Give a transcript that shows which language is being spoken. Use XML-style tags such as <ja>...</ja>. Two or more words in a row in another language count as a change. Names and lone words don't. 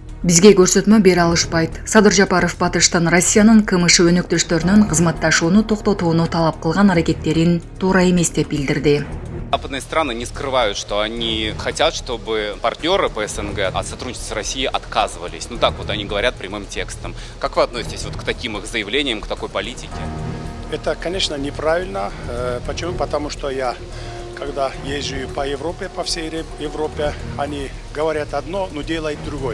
<ky>Бизге көрсөтмө бере алышпайт. Садыр Жапаров батыштан Россиянын КМШ өнөктөштөрүнүн кызматташууну токтотууну талап кылган аракеттерин туура эмес деп билдирди.</ky> <ru>Западные страны не скрывают, что они хотят, чтобы партнеры по СНГ от сотрудничества с Россией отказывались. Ну так вот они говорят прямым текстом. Как вы относитесь вот к таким их заявлениям, к такой политике? Это, конечно, неправильно. Почему? Потому что когда езжу по Европе, по всей Европе, они говорят одно, но делают другое.</ru>